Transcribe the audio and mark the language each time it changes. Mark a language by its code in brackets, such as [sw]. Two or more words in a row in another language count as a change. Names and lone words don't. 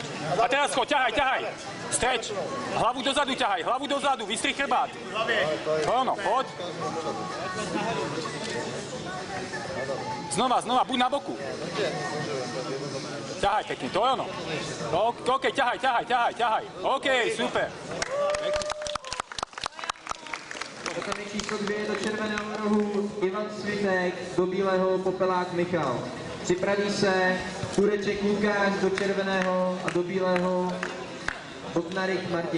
[sk] A teraz choď, ťahaj. Streč. Hlavu dozadu ťahaj, vystrih chrbát. Ono, poď. Znova, buď na boku. Ťahaj pekne, to je ono. OK, ťahaj. OK, super. [cs] Okamžik číslo 2 do červeného rohu Ivan Svitek, do bílého Popelák Michal. Připraví se Tureček Lukáš do červeného a do bílého Boknarik Martin.